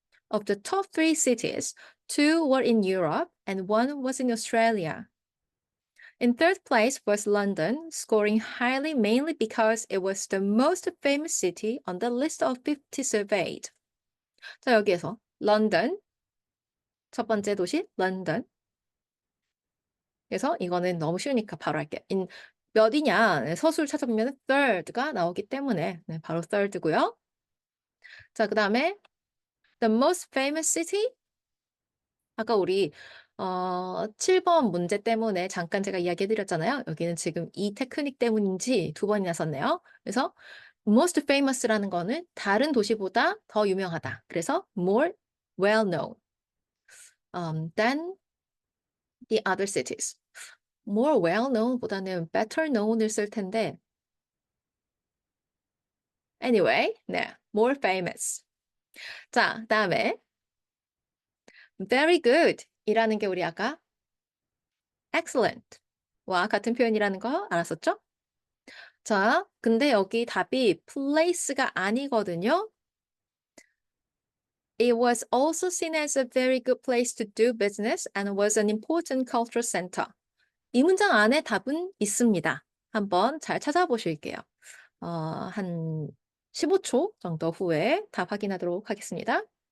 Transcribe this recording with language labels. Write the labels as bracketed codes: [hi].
[en] Of the top 3 cities, 2 were in Europe and 1 was in Australia. In third place was London, scoring highly mainly because it was the most famous city on the list of 50 surveyed. [ko] 자, 여기에서 London, 첫 번째 도시 London. 그래서 이거는 너무 쉬우니까 바로 할게요. 몇이냐? 네, 서술 찾아보면 third가 나오기 때문에 네, 바로 third고요. 자, 그다음에 [en] The most famous city? [ko] 아까 우리 7번 문제 때문에 잠깐 제가 이야기해 드렸잖아요. 여기는 지금 이 테크닉 때문인지 두 번이나 썼네요. 그래서 most famous라는 거는 다른 도시보다 더 유명하다. 그래서 [en] more well known than the other cities. more well known [ko] 보다는 [en] better known을 [ko] 쓸 텐데 [en] anyway, 네, more famous. [ko] 자, 그다음에 very good 이라는 게 우리 아까 excellent 와 같은 표현이라는 거 알았었죠? 자, 근데 여기 답이 place가 아니거든요. [en] It was also seen as a very good place to do business and was an important cultural center. [ko] 이 문장 안에 답은 있습니다. 한번 잘 찾아보실게요. 한 15초 정도 후에 답 확인하도록 하겠습니다.